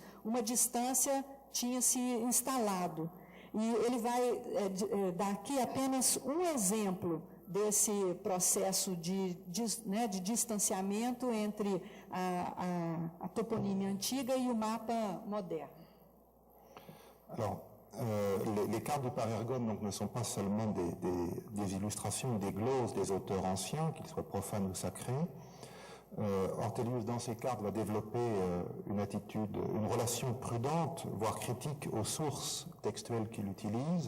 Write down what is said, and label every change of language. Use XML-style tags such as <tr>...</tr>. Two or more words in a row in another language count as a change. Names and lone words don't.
<pt>Uma distância tinha se instalado. E ele vai dar aqui apenas um exemplo desse processo de distanciamento entre a toponímia antiga e o mapa moderno.</pt> <fr>Alors, les cartes du Parergon donc, ne sont pas seulement des illustrations, des gloses des auteurs anciens, qu'ils soient profanes ou sacrés. Ortelius, dans ses cartes, va développer une relation prudente, voire critique aux sources textuelles qu'il utilise.</fr>